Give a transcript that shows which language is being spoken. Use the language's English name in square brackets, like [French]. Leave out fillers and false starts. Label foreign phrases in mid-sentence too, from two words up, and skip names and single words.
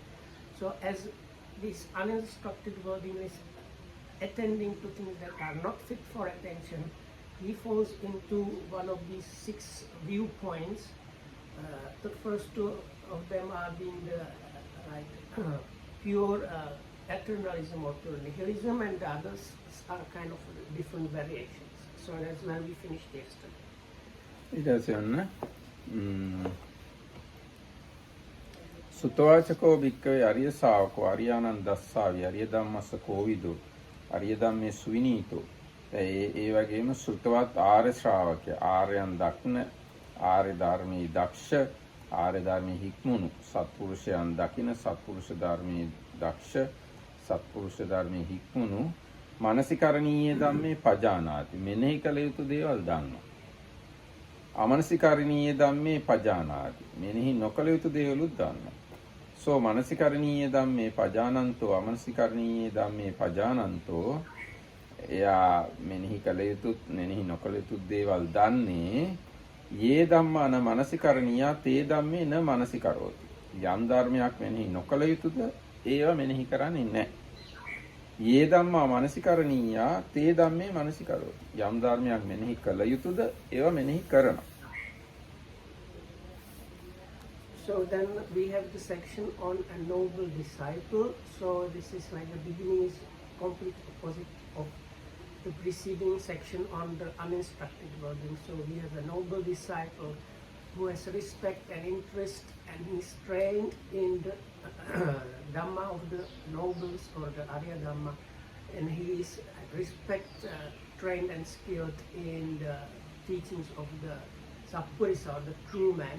[English] So as this uninstructed wording is attending to things that are not fit for attention, he falls into one of these 6 viewpoints. The first 2 of them are being the pure eternalism or pure nihilism, and the others are kind of different variations. So that's when we finished yesterday. [Pali] සුතවාචකෝ භික්ඛවේ අරිය ශාවකෝ අරියානන් දස්සාවි අරිය ධම්මස්ස කෝවිදෝ අරිය ධම්මේ සුවිනීතෝ. [Sinhala] ඒ වගේම සුතවත් ආර්ය ශ්‍රාවකයා ආර්යයන් දක්න ආර්ය ධර්මයේ දක්ෂ ආර්ය ධර්මයේ හික්මුණු සත්පුරුෂයන් දකින සත්පුරුෂ ධර්මයේ දක්ෂ සත්පුරුෂ ධර්මයේ හික්මුණු [Pali] මානසිකරණීය ධම්මේ පජානාති [Sinhala] මෙනෙහි කළ යුතු දේවල් දන්නවා. [Pali] අමනසිකරණීය ධම්මේ පජානාති [Sinhala] මෙනෙහි නොකළ යුතු දේවලුත් දන්නවා. [Pali] සෝ මනසිකරණීය ධම්මේ පජානන්තෝ අමනසිකරණීය ධම්මේ පජානන්තෝ. [Sinhala] එයා මෙනෙහි කළ යුතුත් මෙනෙහි නොකළ යුතු දේවල් දන්නේ. [Pali] යේ ධම්මාන මනසිකරණීයා තේ ධම්මේ න මනසිකරෝති. [Sinhala] යම් ධර්මයක් මෙනෙහි නොකළ යුතුද ඒවා මෙනෙහි කරන්නේ නැහැ. [Pali] යේ ධම්මා මනසිකරණීයා තේ ධම්මේ මනසිකරෝති. [Sinhala] යම් ධර්මයක් මෙනෙහි කළ යුතුද ඒවා මෙනෙහි කරනවා. [English] So then we have the section on a noble disciple. So this is like the beginning is complete opposite of the preceding section on the uninstructed wording. So we have a noble disciple who has respect and interest, and he is trained in the Dhamma of the nobles or the Arya Dhamma, and he is trained and skilled in the teachings of the Sappurisa or the true man.